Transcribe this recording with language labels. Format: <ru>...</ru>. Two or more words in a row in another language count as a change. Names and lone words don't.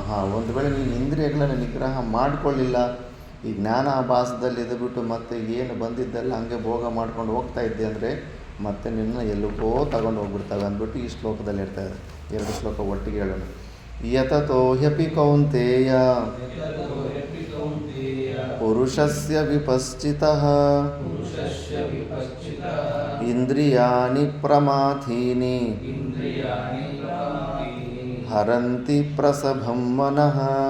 <kn>ಒಂದು ವೇಳೆ ನೀನು ಇಂದ್ರಿಯಗಳನ್ನು ನಿಗ್ರಹ ಮಾಡಿಕೊಳ್ಳಿಲ್ಲ, ಈ ಜ್ಞಾನಾಭಾಸದಲ್ಲಿ ಇದ್ಬಿಟ್ಟು ಮತ್ತೆ ಏನು ಬಂದಿದ್ದೆಲ್ಲ ಹಂಗೆ ಭೋಗ ಮಾಡ್ಕೊಂಡು ಹೋಗ್ತಾ ಇದ್ದೆ ಅಂದರೆ ಮತ್ತೆ ನಿನ್ನ ಎಲ್ಲಿಗೋ ತಗೊಂಡು ಹೋಗ್ಬಿಡ್ತವೆ ಅಂದ್ಬಿಟ್ಟು ಈ ಶ್ಲೋಕದಲ್ಲಿ ಹೇಳ್ತಾ ಇದೆ. 2 ಶ್ಲೋಕ ಒಟ್ಟಿಗೆ ಹೇಳೋಣ.</kn> <sa>ಯತತೋ ಹ್ಯಪಿ ಕೌಂತೇಯ ಪುರುಷಸ್ಯ ವಿಪಶ್ಚಿತಃ ಇಂದ್ರಿಯಾಣಿ ಪ್ರಮಾಥೀನಿ ಹರಂತಿ ಪ್ರಸಭಂ ಮನಃ</sa>